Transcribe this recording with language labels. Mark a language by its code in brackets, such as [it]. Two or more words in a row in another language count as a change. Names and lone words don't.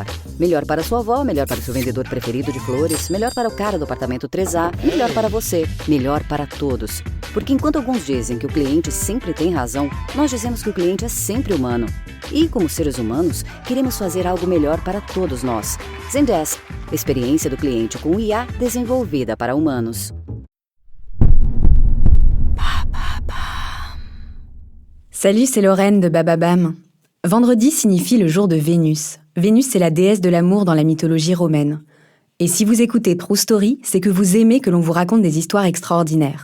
[pt] Melhor para sua avó, melhor para o seu vendedor preferido de flores, melhor para o cara do apartamento 3A, melhor para você, melhor para todos. Porque enquanto alguns dizem que o cliente sempre tem razão, nós dizemos que o cliente é sempre humano. E como seres humanos, queremos fazer algo melhor para todos nós. Zendesk, experiência do cliente com IA desenvolvida para humanos. [fr] Salut, c'est Lorraine de Bababam. Vendredi signifie le jour de Vénus. Vénus, c'est la déesse de l'amour dans la mythologie romaine. Et si vous écoutez True Story, c'est que vous aimez que l'on vous raconte des histoires extraordinaires.